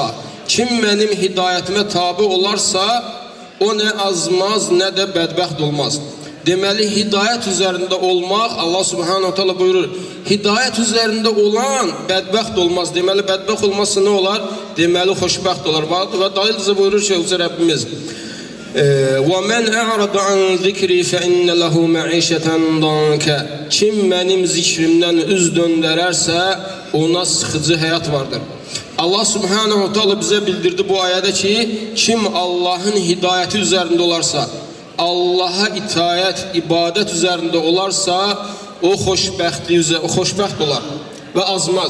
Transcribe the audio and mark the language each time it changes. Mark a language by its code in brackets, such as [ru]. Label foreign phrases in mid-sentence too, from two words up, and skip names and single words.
[az] Kim mənim hidayətimə tabe olarsa, o nə azmaz, nə də bədbəxt olmaz. Deməli, hidayət üzərində olmaq, Allah Subhanahu Teala buyurur, hidayət üzərində olan bədbəxt olmaz. Deməli, bədbəxt olması nə olar? Deməli, xoşbəxt olar. Və dalilcə buyurur ki, Rəbbimiz, [ar] وَمَنْ أَعْرَضَ عَنْ ذِكْرِي فَإِنَّ لَهُ مَعِيشَةً ضَنْكَ. [az] Kim mənim zikrimdən üz döndərərsə, ona sıxıcı həyat vardır. Allah Subhanahu Teala bizə bildirdi bu ayədə ki, kim Allahın hidayəti üzərində olarsa, Allaha itayət, ibadət üzərində olarsa, o xoşbəxt olar və azmaz.